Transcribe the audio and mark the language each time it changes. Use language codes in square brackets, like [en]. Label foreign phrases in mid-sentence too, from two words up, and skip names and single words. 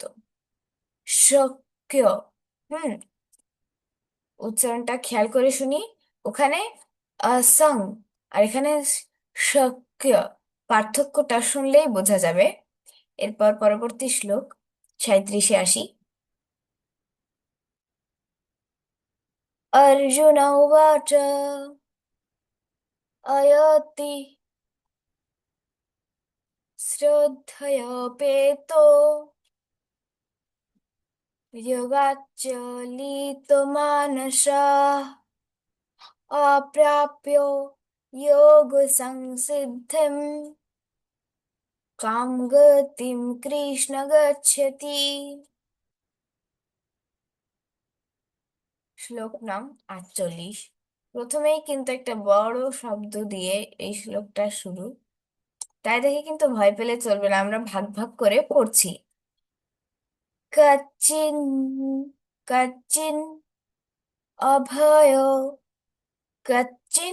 [bn] শক্য। হুম। উচ্চারণটা খেয়াল করে শুনি। ওখানে সং আর এখানে শক্য, পার্থক্যটা শুনলেই বোঝা যাবে। এরপর পরবর্তী শ্লোক 37-এ আসি। [sa] अर्जुन उवाच अयति श्रद्धयोपेतो योगाच्चलितमानसाः अप्राप्यो योगसंसिद्धिं कां गतिं कृष्ण गच्छति। [bn] শ্লোক নাম 48। প্রথমেই কিন্তু একটা বড় শব্দ দিয়ে এই শ্লোকটা শুরু, তাই দেখে কিন্তু ভয় পেলে চলবে না, আমরা ভাগ ভাগ করে পড়ছি। [sa] কচ্চিন কচ্চিন অভয় কচ্চিন।